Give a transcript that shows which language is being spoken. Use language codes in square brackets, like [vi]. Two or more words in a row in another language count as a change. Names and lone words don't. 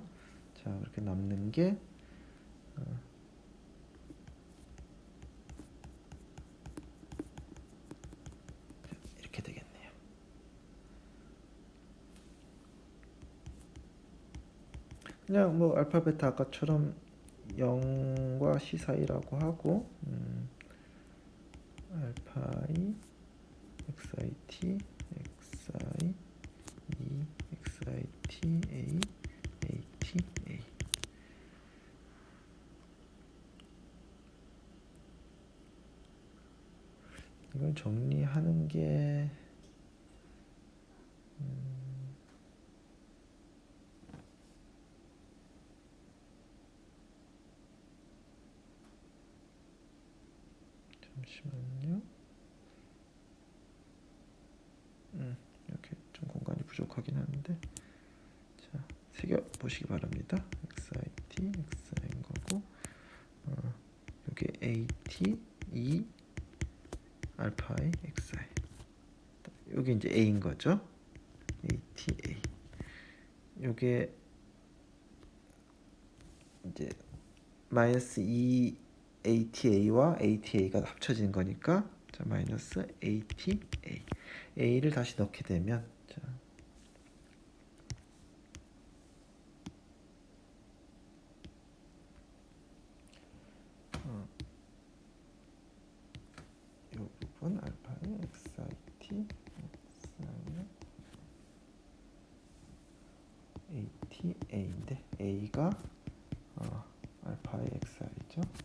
[ko] 자, 그렇게 남는 게 이렇게 되겠네요. 그냥 뭐 알파 베타 아까처럼 0과 C 사이라고 하고 xit xi e xit a at a. 이걸 정리하는 게 잠시만요. 이렇게 좀 공간이 부족하긴 하는데, 자, 새겨 보시기 바랍니다. xit xi인 거고, 여기 at e 알파의 xi, 여기 이제 a인 거죠. ata. 요게 이제 마이너스 2 ata와 ata가 합쳐진 거니까, 자, 마이너스 ata. a를 다시 넣게 되면, 자, 이 부분 알파의 xit xi ata인데 a가 알파의 xi죠.